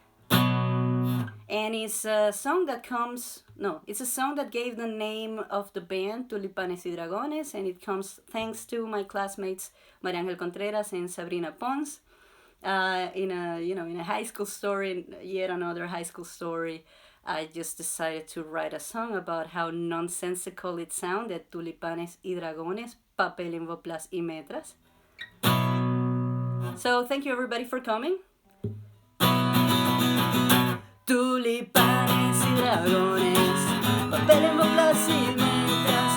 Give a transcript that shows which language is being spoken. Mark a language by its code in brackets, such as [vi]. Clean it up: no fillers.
[en] And it's a song that it's a song that gave the name of the band, Tulipanes y Dragones, and it comes thanks to my classmates María Ángel Contreras and Sabrina Pons. In a high school story, yet another high school story, I just decided to write a song about how nonsensical it sounded. [es] Tulipanes y Dragones, papel en boplas y metras. [en] So thank you everybody for coming. [es] Tulipanes y dragones, papel en boplas y metras.